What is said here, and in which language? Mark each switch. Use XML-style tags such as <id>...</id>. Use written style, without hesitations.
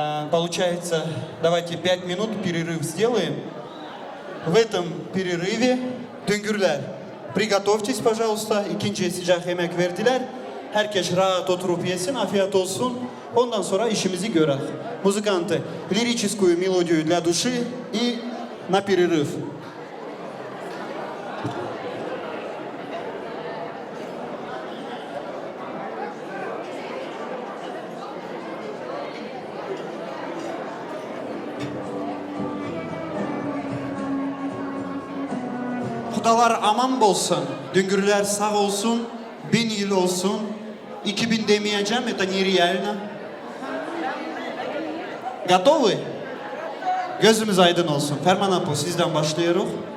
<ru>Получается, давайте 5 минут перерыв сделаем. В этом перерыве düngürler, приготовьтесь, пожалуйста.</ru> <tr>İkinciye sıcak yemek verdiler. Herkes rahat oturup yesin, afiyet olsun. Ondan sonra işimizi görer.</tr> <ru>Музыканты, лирическую мелодию для души и на перерыв.</ru> <tr>Kudalar aman bolsun, düngürler sağ olsun, 1000 yıl olsun. 2000 demeyeceğim,</tr> <ru>это нереально. Готовы?</ru> <tr>Gözümüz aydın olsun. Ferman Apo sizden başlıyoruz.</tr>